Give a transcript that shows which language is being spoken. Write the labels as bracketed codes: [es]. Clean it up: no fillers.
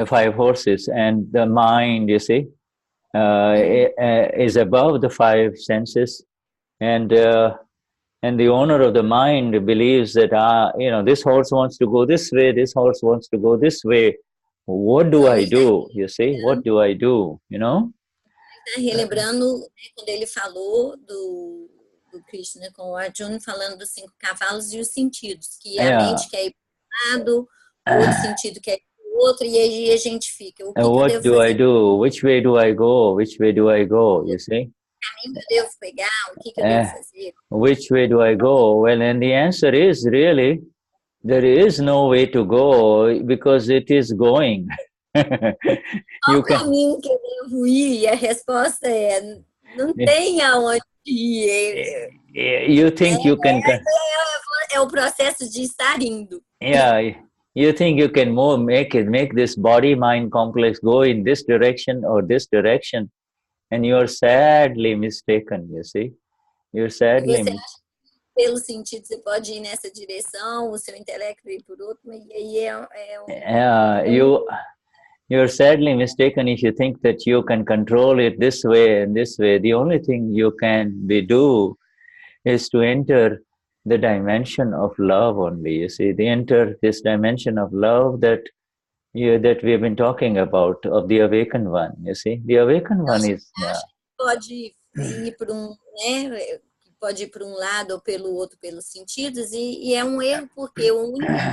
[en] The five horses, and the mind, you see, is above the five senses, and the owner of the mind believes that this horse wants to go this way, this horse wants to go this way. What do I do? You see, what do I do? [pt] Está relembrando quando ele falou do Krishna com o Arjuna, falando dos 5 cavalos e os sentidos, que a mente quer ir para um lado, o outro sentido quer ir para o outro, e aí a gente fica. [en] What do I do? Which way do I go? Which way do I go? You see? [pt] Que caminho eu devo pegar? O que eu devo fazer? [en] Which way do I go? Well, and the answer is really, there is no way to go because it is going. [pt] Qual o caminho que eu devo ir? E a resposta é, não tem aonde ir. [en] You think you can... [pt] É o processo de estar indo. [en] You think you can make this body-mind complex go in this direction or this direction, and you are sadly mistaken, you see. You're sadly mistaken. [pt] pelos sentidos você pode ir nessa direção, o seu intelecto ir por outra, e aí [en] you're sadly mistaken if you think that you can control it this way and this way. The only thing you can do is to enter the dimension of love only. You see, they enter this dimension of love that we have been talking about, of the awakened one. You see, the awakened one is. [pt] Pode ir por né? Pode ir por lado ou pelo outro, pelos sentidos, e é erro porque o único.